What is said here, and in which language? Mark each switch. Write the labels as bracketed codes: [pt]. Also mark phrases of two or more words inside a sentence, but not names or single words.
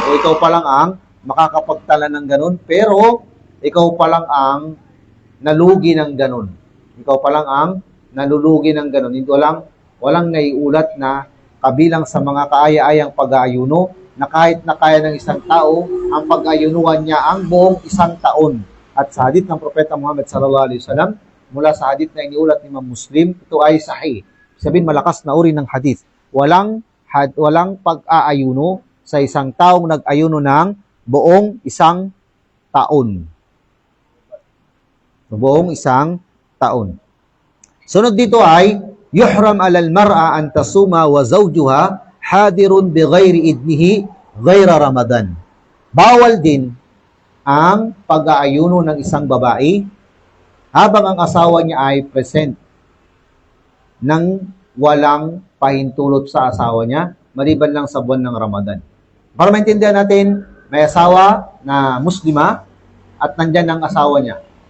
[tl] O ikaw pa lang ang makakapagtala ng ganun. Pero, ikaw pa lang ang nalugi ng ganun. Ikaw pa lang ang nalulugi ng ganun. Hindi walang naiulat na kabilang sa mga kaaya-ayang pag-aayuno na kahit na kaya ng isang tao, ang pag-ayunuan niya ang buong isang taon. At sa hadith ng Propeta Muhammad [ar] صلى الله عليه وسلم, [tl] mula sa hadith na iniulat ni Imam Muslim, ito ay sahih. Sabihin malakas na uri ng hadith. Walang pag-aayuno sa isang taong nag-ayuno ng buong isang taon. Buong isang taon. Sunod dito ay, [ar] يحرم على المرأة أن تصوم وزوجها حاضر بغير إذنه غير رمضان. [tl] Bawal din ang pag-aayuno ng isang babae habang ang asawa niya ay present nang walang pahintulot sa asawa niya, maliban lang sa buwan ng Ramadan. Para maintindihan natin, may asawa na Muslima at nandyan ang asawa niya.